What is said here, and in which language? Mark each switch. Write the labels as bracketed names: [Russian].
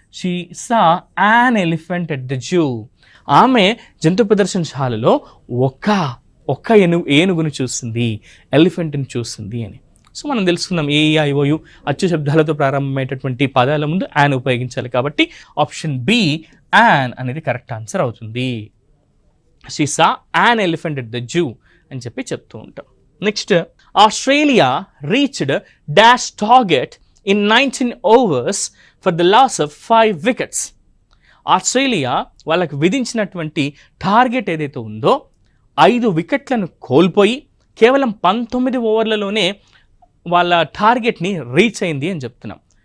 [English] She saw an elephant at the zoo. [Telugu] ఆమె జంతు ప్రదర్శనశాలలో ఒక్క ఏనుగును చూస్తుంది, ఎలిఫెంట్ని చూస్తుంది అని. సో మనం తెలుసుకుందాం ఏఐఓయు అచ్చు శబ్దాలతో ప్రారంభమయ్యేటటువంటి పదాల ముందు యాన్ ఉపయోగించాలి కాబట్టి ఆప్షన్ బి యాన్ అనేది కరెక్ట్ ఆన్సర్ అవుతుంది. [English] she saw an elephant at the zoo [Telugu] అని చెప్పి చెప్తూ ఉంటాం. [English] Next, Australia reached dash target in 19 overs for the loss of 5 wickets. [Telugu] Australia వాళ్ళకు విధించినటువంటి టార్గెట్ ఏదైతే ఉందో 5 వికెట్లను కోల్పోయి కేవలం 19 ఓవర్లలోనే వాళ్ళ టార్గెట్ని రీచ్ అయింది అని చెప్తున్నాం.